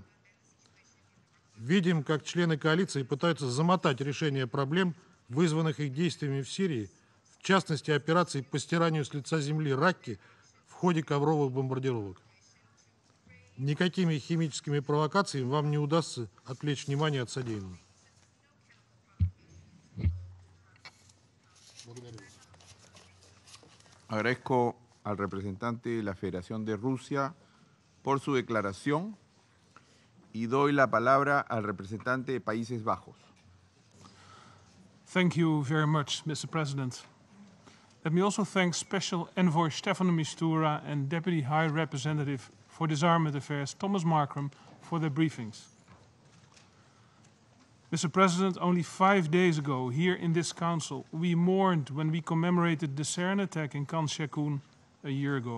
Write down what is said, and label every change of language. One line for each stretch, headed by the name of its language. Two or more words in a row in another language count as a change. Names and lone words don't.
Russian: Видим, как члены коалиции пытаются замотать решение проблем, вызванных их действиями в Сирии, в частности, операции по стиранию с лица земли Ракки в ходе ковровых бомбардировок. Никакими химическими провокациями вам не удастся отвлечь внимание от содеянного.
Spanish: Agradezco al representante de la Federación de Rusia por su declaración y doy la palabra al representante de Países Bajos.
English: Thank you very much, Mr. President. Let me also thank Special Envoy Stefano Mistura and Deputy High Representative for Disarmament Affairs Thomas Markram for their briefings. Mr. President, only 5 days ago, here in this Council, we mourned when we commemorated the sarin attack in Khan Sheikhoun a year ago.